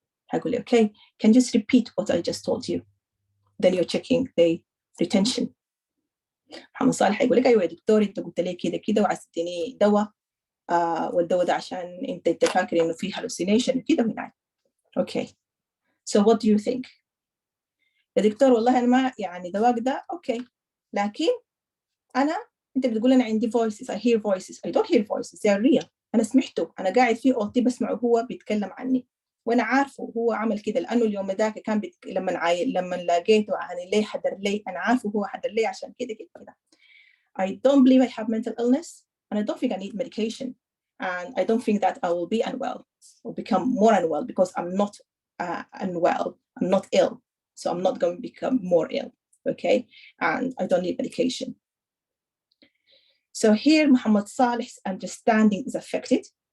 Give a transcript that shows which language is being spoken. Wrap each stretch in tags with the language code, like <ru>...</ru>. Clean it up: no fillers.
<ar>هيقول لك</ar> <en>okay, can you just repeat what I just told you? Then you're checking the retention.</en> <ar>محمد صالح هيقول لك أيوة يا دكتور أنت قلت لي كده كده وعايز تديني دواء والدواء ده عشان أنت فاكر إنه فيه hallucination كده وهناك.</ar> <en>Okay. So what do you think?</en> <ar>يا دكتور والله أنا ما يعني دواك ده okay. لكن أنت بتقول أنا عندي voices,</ar> <en>I hear voices. I don't hear voices, they are real.</en> <ar>أنا سمعته، أنا قاعد فيه أوضتي بسمعه هو بيتكلم عني، وأنا عارفه هو عمل كده لأنه اليوم ذاك كان لما لقيته يعني ليه حضر لي، أنا عارفه هو حضر لي عشان كده كده.</ar> <en>I don't believe I have mental illness, and I don't think I need medication, and I don't think that I will be unwell or become more unwell because I'm not unwell, I'm not ill, so I'm not going to become more ill, okay? And I don't need medication. So here, Muhammad Saleh's understanding is affected.</en>